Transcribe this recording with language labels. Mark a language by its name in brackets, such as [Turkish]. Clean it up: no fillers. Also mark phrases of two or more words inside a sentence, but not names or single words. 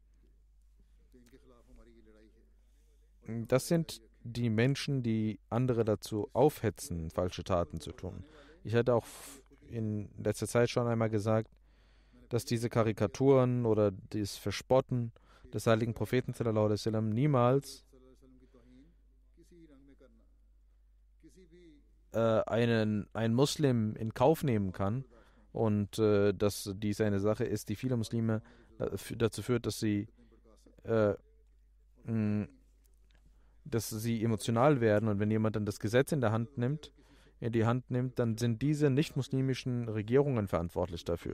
[German] Das sind die Menschen, die andere dazu aufhetzen, falsche Taten zu tun. Ich hatte auch in letzter Zeit schon einmal gesagt, dass diese Karikaturen oder das Verspotten des heiligen Propheten [Arabic] صلى الله عليه وسلم [German] niemals ein Muslim in Kauf nehmen kann und dass dies eine Sache ist, die viele Muslime dazu führt, dass sie emotional werden, und wenn jemand dann das Gesetz in die Hand nimmt, dann sind diese nicht-muslimischen Regierungen verantwortlich dafür.